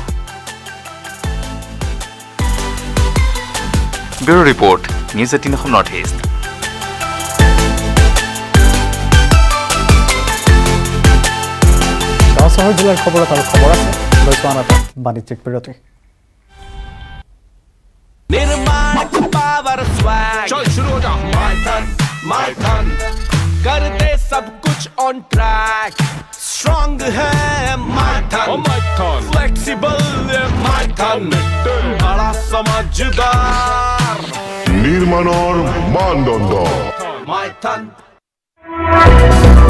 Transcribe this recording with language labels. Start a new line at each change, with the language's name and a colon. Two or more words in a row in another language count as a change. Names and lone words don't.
English: bureau report,
Assamese: নিউজ 18 অসম নৰ্থ ইষ্ট। গাঁও চহৰ জিলাৰ খবৰত আৰু খবৰ আছে। লৈছো আন এটা বাণিজ্যিক বিৰতি।
Hindi: चल शुरू हो जा माइथन कर दे सब कुछ
English: on track
Hindi: स्ट्रांग है माइथन फ्लेक्सिबल माइथन बड़ा समझदार निर्माणर मानदंड माइथन